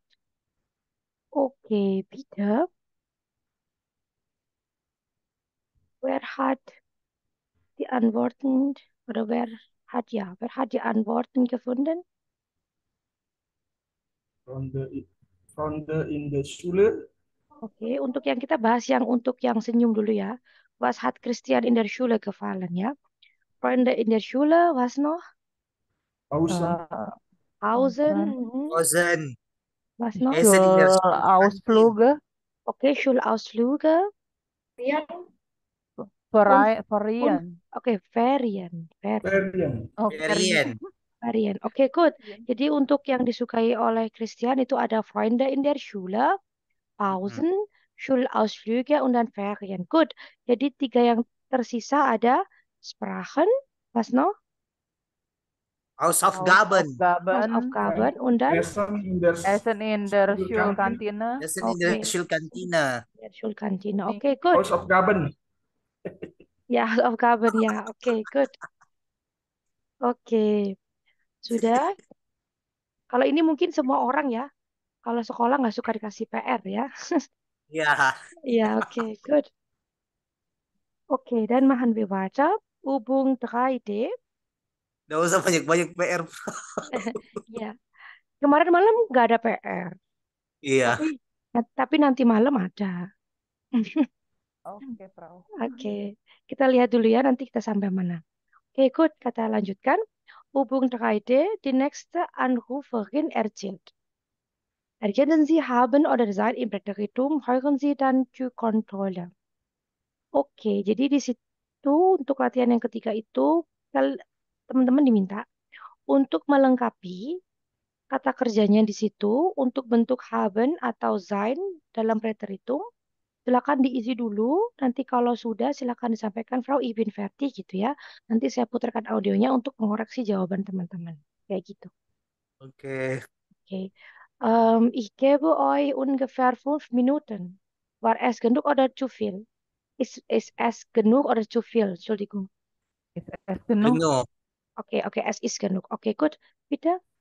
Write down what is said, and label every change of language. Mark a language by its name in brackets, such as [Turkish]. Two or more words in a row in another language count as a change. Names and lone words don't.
[German] Okay, Peter, wer hat die Antworten oder wer hat die Antworten gefunden? Freunde in der Schule. [Indonesian] Oke, untuk yang kita bahas untuk yang senyum dulu ya. [German] Was hat Christian in der Schule gefallen ya? Freunde in der Schule, was noch? Außen. Pausen, Frozen. was noch? Essen in der Schulausflüge, Oke, Schulausflüge. Ferien, Und, Ferien. oke, Ferien. Ferien. Oh, Ferien. Ferien. [Indonesian] Oke, good. Jadi untuk yang disukai oleh Christian itu ada [German] Freunde in der Schule, Pausen, Schulausflüge und dann Ferien. [English] Good. [Indonesian] Jadi tiga yang tersisa ada Sprachen, [German] was noch? Hausaufgaben. Hausaufgaben und dann Essen in der Schulkantine. Schulkantine. Essen in der Schulkantine. der Schulkantine. [English] Oke, good. [German] Hausaufgaben. [Indonesian] Ya, Hausaufgaben ya. Oke, good. Oke, sudah. Kalau ini mungkin semua orang ya. Kalau sekolah nggak suka dikasih PR ya. [German] Ja. Ja, okay, good. Okay, dann machen wir weiter. Übung 3D. [Indonesian] Nggak usah banyak-banyak PR. Ya, kemarin malam nggak ada PR. Iya. Tapi nanti malam ada. Oke, Frau. Oke, kita lihat dulu ya nanti kita sampai mana. Oke, good. Kita lanjutkan. [German] Übung 3D. Die nächste Anruferin erzählt. Erkennen Sie haben oder sein im Blätterritum, hören Sie dann die Kontrolle. [Indonesian] Oke, jadi di situ untuk latihan yang ketiga itu teman-teman diminta untuk melengkapi kata kerjanya di situ untuk bentuk haben atau sein dalam preteritum. Silakan diisi dulu. Nanti kalau sudah silakan disampaikan Frau [German] Ich bin fertig [Indonesian] gitu ya. Nanti saya putarkan audionya untuk mengoreksi jawaban teman-teman. Kayak gitu. Oke. Oke. [German] Ich gebe euch ungefähr 5 Minuten. War es genug oder zu viel? Ist es genug oder zu viel? Entschuldigung. Es genug. Genug. Okay, okay, es ist genug. Okay, gut. Bitte.